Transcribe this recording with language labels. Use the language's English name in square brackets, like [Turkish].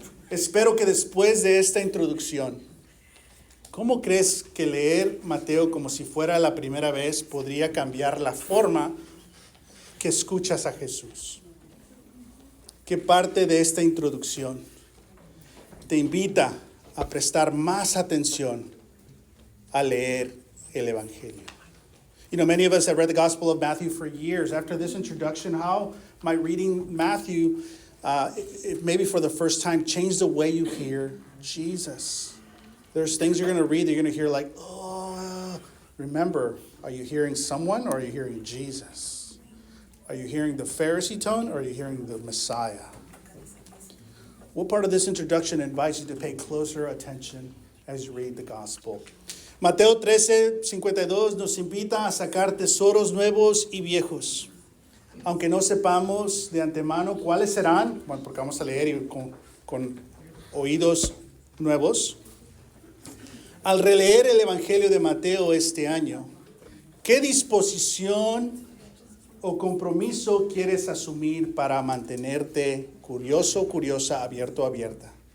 [Spanish] Espero que después de esta introducción, ¿cómo crees que leer Mateo como si fuera la primera vez podría cambiar la forma que escuchas a Jesús? ¿Qué parte de esta introducción te invita a prestar más atención a leer el Evangelio? [English] You know, many of us have read the Gospel of Matthew for years. After this introduction, how might reading Matthew, maybe for the first time, change the way you hear Jesus? There's things you're going to read that you're going to hear like, oh, remember, are you hearing someone or are you hearing Jesus? Are you hearing the Pharisee tone or are you hearing the Messiah? What part of this introduction invites you to pay closer attention as you read the Gospel? [Spanish] Mateo 13:52 nos invita a sacar tesoros nuevos y viejos, aunque no sepamos de antemano cuáles serán, bueno, porque vamos a leer con oídos nuevos. Al releer el Evangelio de Mateo este año, ¿qué disposición o compromiso quieres asumir para mantenerte curioso, curiosa, abierto, abierta?